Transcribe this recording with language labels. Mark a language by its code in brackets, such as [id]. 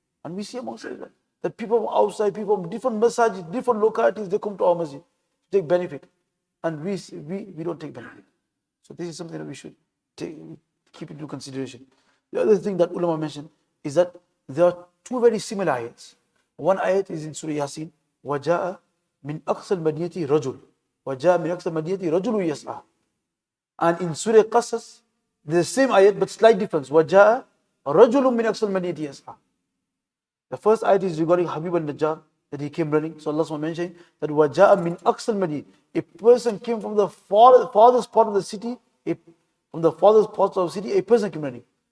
[en] And we see amongst us that people from outside, people from different masajid, different localities, they come to our masjid to take benefit. And we don't take benefit. So this is something that we should keep into consideration. The other thing that ulama mentioned is that there are two very similar ayats. [ar] One ayat is in Surah Yasin, وَجَاءَ مِنْ أَقْصَى الْمَدِينَةِ رَجُلٌ وَجَاءَ مِنْ أَقْصَى الْمَدِينَةِ رَجُلٌ يَسْعَى. [en] And in Surah Qasas, the same ayat but slight difference. [ar] وَجَاءَ رَجُلٌ مِنْ أَقْصَى الْمَدِينَةِ يَسْعَى. [en] The first ayat is regarding Habib al-Najjar, that he came running. So Allah mentioned that وَجَاءَ مِنْ أَقْصَى الْمَدِينَةِ. A person came from the farthest part of the city, a person came running.